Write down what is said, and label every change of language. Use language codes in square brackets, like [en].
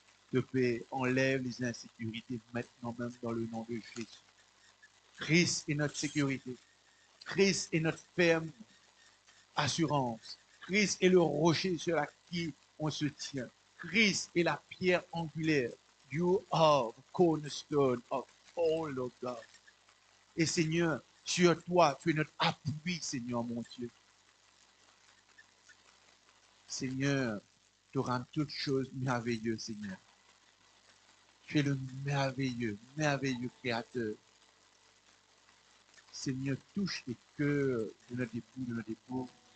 [fr] Tu peux enlève les insécurités maintenant même dans le nom de Jésus. Christ est notre sécurité. Christ est notre ferme assurance. Christ est le rocher sur lequel on se tient. Christ est la pierre angulaire. [en] You are the cornerstone of all, Lord God. [fr] Et Seigneur, sur toi, tu es notre appui, Seigneur mon Dieu. Seigneur, tu rends toutes choses merveilleuses, Seigneur. Tu es le merveilleux, merveilleux Créateur. Seigneur, touche les cœurs de notre époux, de notre époux.